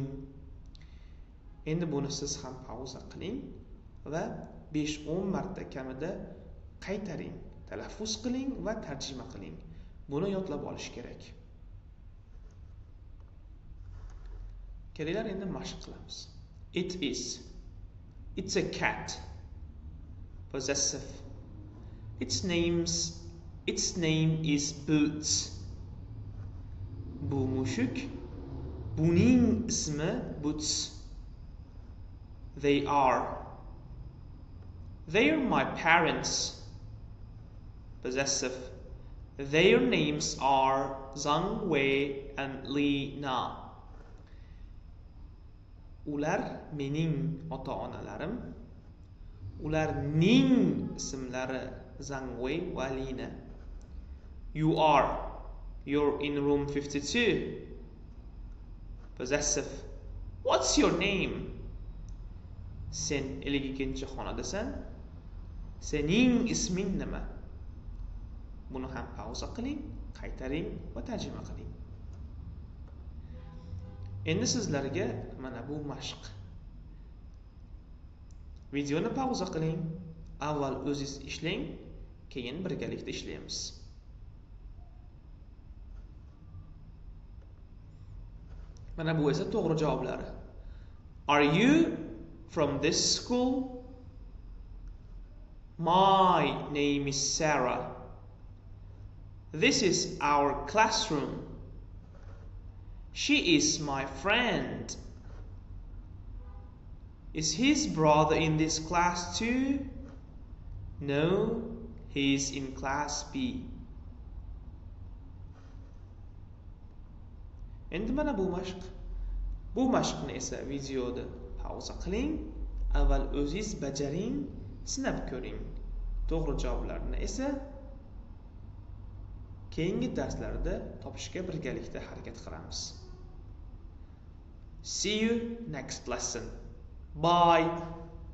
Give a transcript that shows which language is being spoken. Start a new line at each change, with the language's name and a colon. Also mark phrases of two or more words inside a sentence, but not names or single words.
Uzbek: Endi buni siz ham pauza qiling va 5-10 marta kamida qaytaring, talaffuz qiling va tarjima qiling. Buni yodlab olish kerak. Kelinglar endi mashq qilamiz.
English: It is. It's a cat. Possessive. Its name is Boots.
Uzbek: Bu mushuk. Buning ismi Boots.
English: They are. They're my parents. Possessive. Their names are Zhang Wei and Li Na.
Uzbek: Ular mening ota-onalarim. Ularning ismlari Zhang Wei va Li Na.
English: You're in room 52. Possessive. What's your name?
Uzbek: Sen 52-xonadasan. Sening isming nima? Buni ham pauza qiling, qaytaring va tarjima qiling. Endi sizlarga mana bu mashq. Videoni pauza qiling, avval o'zingiz ishlang, keyin birgalikda ishlaymiz. Mana bu esa to'g'ri javoblari.
English: Are you from this school? My name is Sarah. This is our classroom. She is my friend. Is his brother in this class too? No, he is in class B.
Uzbek: Endi mana bu mashq. Bu mashqni esa videoda pauza qiling, avval o'zingiz bajaring, sinab ko'ring. To'g'ri javoblarni esa keyingi darslarda topishga birgalikda harakat qilamiz.
English: See you next lesson. Bye.